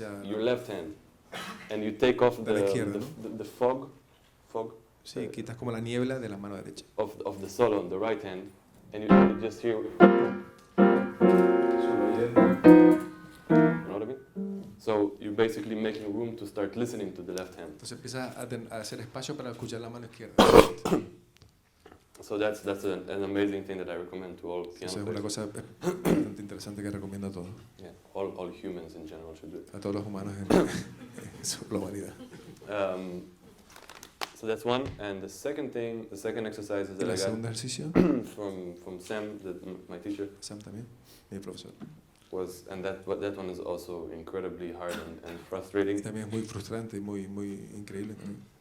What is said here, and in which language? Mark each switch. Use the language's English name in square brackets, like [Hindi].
[English] your left hand, and you take off the fog. [Spanish] Sí, quitas como la niebla de la mano derecha. [English] Of the solo on the right hand, and you just hear. You know what I mean? So you're basically making room to start listening to the left hand. [Spanish] Entonces empiezas a hacer espacio para escuchar la mano izquierda. [English] So that's an amazing thing that I recommend to all piano players. [Spanish] Eso es una cosa bastante interesante que recomiendo a todos. [English] Yeah, all humans in general should do it. [Spanish] A todos los humanos en su globalidad. [English] So that's one, and the second exercise is that I [Spanish] segundo [English] got [Spanish] ejercicio [English] from Sam, my teacher. [Spanish] Sam también, mi profesor. [English] And that one is also incredibly hard and frustrating. [Spanish] Y también es muy frustrante y muy increíble también.